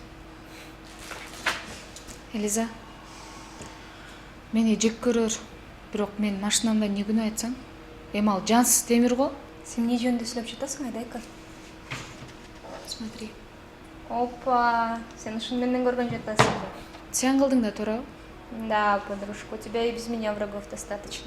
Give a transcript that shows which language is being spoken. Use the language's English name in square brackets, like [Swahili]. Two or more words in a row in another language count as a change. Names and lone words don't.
[Kyrgyz] Элиза, мени жек көрөр, бирок мен машинамда эмне күнөө айтсаң? Эми ал жансыз темир го. Сен не жөнүндө сүйлөп жатасың, Айдайка? [Russian] Смотри. [Kyrgyz] Опа, сен ушуну менден көргөн жатасың да. Сен кылдың да туурабы? [Russian] Да, подружка, у тебя и без меня врагов достаточно.